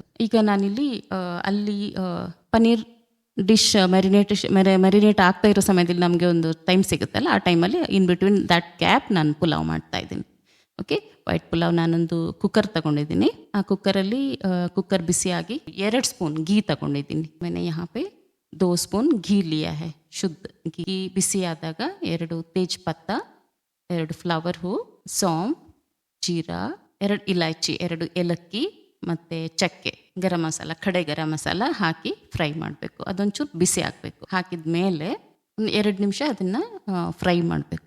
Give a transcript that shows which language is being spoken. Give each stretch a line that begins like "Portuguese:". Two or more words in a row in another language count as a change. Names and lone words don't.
Kannada: ಈಗ ನಾನಿಲ್ಲಿ ಅಲ್ಲಿ ಪನ್ನೀರ್ ಡಿಶ್ ಮ್ಯಾರಿನೇಟ್ ಆಗ್ತಾ ಇರೋ ಸಮಯದಲ್ಲಿ ನಮಗೆ ಒಂದು ಟೈಮ್ ಸಿಗುತ್ತಲ್ಲ, ಆ ಟೈಮಲ್ಲಿ
English: in between that gap
Kannada: ನಾನು ಪುಲಾವ್ ಮಾಡ್ತಾ ಇದ್ದೀನಿ. ಓಕೆ, ವೈಟ್ ಪುಲಾವ್ ನಾನೊಂದು ಕುಕ್ಕರ್ ತಗೊಂಡಿದ್ದೀನಿ. ಆ ಕುಕ್ಕರಲ್ಲಿ ಕುಕ್ಕರ್ ಬಿಸಿಯಾಗಿ 2 ಸ್ಪೂನ್ ಗೀ ತಗೊಂಡಿದ್ದೀನಿ.
Hindi: मैंने यहाँ पे 2 ಸ್ಪೂನ್ घी लिया है,
Kannada: ಶುದ್ಧ घी. ಬಿಸಿ ಆದಾಗ 2
Hindi: तेज पत्ता,
Kannada: 2 ಫ್ಲವರ್ ಹೂ, ಸೋಂಫ್, ಜೀರಾ, 2 ಇಲಾಚಿ, 2 ಏಲಕ್ಕಿ ಮತ್ತು ಚಕ್ಕೆ,
Hindi: गरम मसाला, खड़े गरम मसाला
Kannada: ಹಾಕಿ ಫ್ರೈ ಮಾಡಬೇಕು. ಅದೊಂಚೂರು ಬಿಸಿ ಆಗಬೇಕು. ಹಾಕಿದ ಮೇಲೆ 2 ನಿಮಿಷ ಅದನ್ನು ಫ್ರೈ ಮಾಡಬೇಕು.